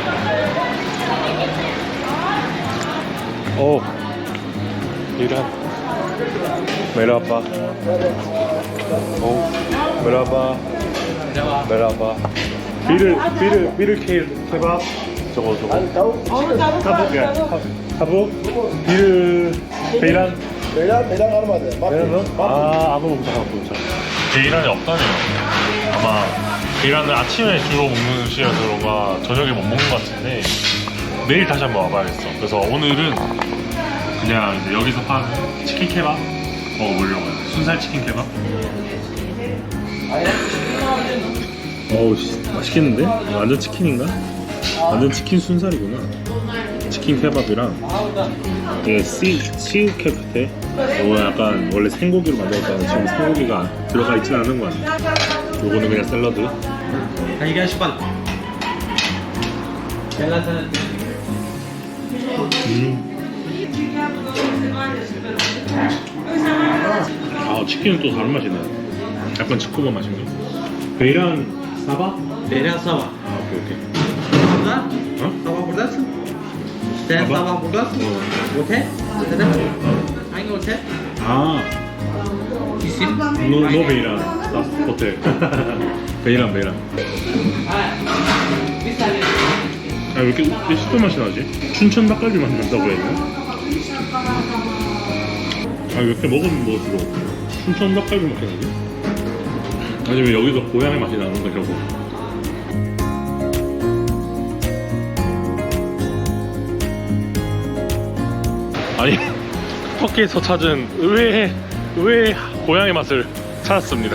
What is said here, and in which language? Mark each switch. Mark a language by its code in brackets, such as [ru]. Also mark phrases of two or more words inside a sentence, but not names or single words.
[tr] Beyran merhaba. 메라바. Bir kebap. 저거. 타북. 베이란. Beyler almadı. [ko] 베이란은? 아무 없다. 베이란이 없다네요. 아마 베이란은 아침에 주로 먹는 음식이라서 그런가 저녁에 못 먹는 것 같은데 내일 다시 한번 와봐야겠어. 그래서 오늘은 그냥 이제 여기서 파는 치킨 케밥 먹어보려고요. 순살 치킨 케밥. 어우 맛있겠는데? 완전 치킨인가? 완전 치킨 순살이구나. 치킨 케밥이랑 이게 씨우 케프테. 이거 약간 원래 생고기로 만들었다는 지금 생고기가 들어가 있진 않은 거 같네. 요거는 그냥 샐러드. [tr] Hangi şipan? [ko] 치킨은 또 다른 맛이네. 약간 치코바 맛인가? 베이란 사바? [tr] Beyran sabah. [ko] 오케이. [tr] Burada? Sabah buradasın. Sen Sabah. sabah buradasın. Otel? Otelde mi? Hangi otel? İsim? [en] No Beyran hotel. 베이란. [tr] Bir saniye. [ko] 왜 이렇게 슈퍼 맛이 나지? 춘천 닭갈비 만든다고 했나? 이렇게 먹으면 뭐지로 춘천 닭갈비 맛이 나지? 아니면 여기서 고향의 맛이 나는 거라고. 아니 터키에서 찾은 의외의 고향의 맛을 찾았습니다.